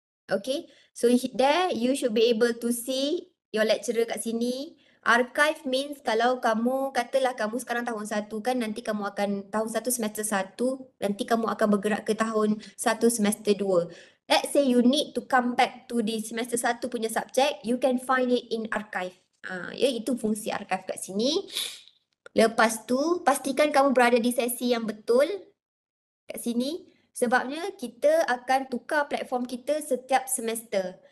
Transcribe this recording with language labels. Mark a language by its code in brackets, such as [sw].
[en] Okay, so there you should be able to see your lecturer [ms] kat sini. [en] Archive means [ms] kalau kamu, katalah kamu sekarang tahun 1 kan, nanti kamu akan tahun 1 semester 1, nanti kamu akan bergerak ke tahun 1 semester 2. [en] Let's say you need to come back to the semester 1 punya subject, you can find it in archive. [ms] Ya, itu fungsi archive kat sini. Lepas tu, pastikan kamu berada di sesi yang betul kat sini. Sebabnya kita akan tukar platform kita setiap semester.